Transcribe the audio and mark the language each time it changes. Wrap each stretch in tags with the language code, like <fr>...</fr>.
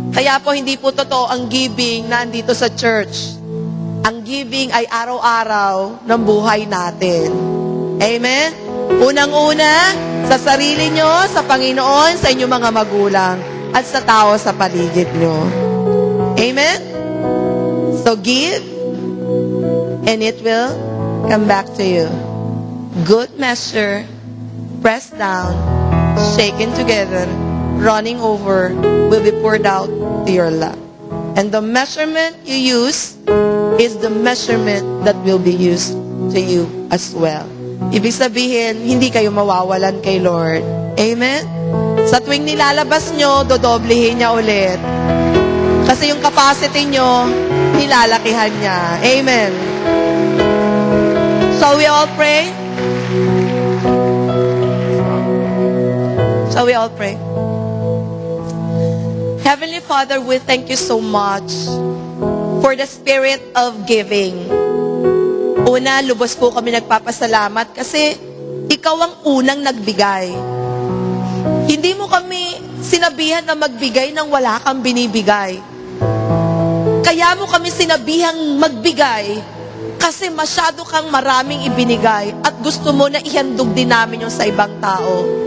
<tl>Kaya po, hindi po totoo ang giving na andito sa church. Ang giving ay araw-araw ng buhay natin. Amen? Unang-una, sa sarili nyo, sa Panginoon, sa inyong mga magulang, at sa tao sa paligid nyo. Amen?</tl> <en>So give, and it will come back to you. Good measure, pressed down, shaken together, running over, will be poured out to your lap. And the measurement you use is the measurement that will be used to you as well.</en> <tl>Ibig sabihin, hindi kayo mawawalan kay Lord. Amen? Sa tuwing nilalabas nyo, dodoblehin niya ulit. Kasi yung capacity nyo, nilalakihan niya. Amen.</tl> <en>So we all pray. Shall we all pray? Heavenly Father, we thank you so much for the spirit of giving.</en> <tl>Una, lubos po kami nagpapasalamat kasi ikaw ang unang nagbigay. Hindi mo kami sinabihan na magbigay nang wala kang binibigay. Kaya mo kami sinabihang magbigay kasi masyado kang maraming ibinigay at gusto mo na ihandog din namin yung sa ibang tao.</tl>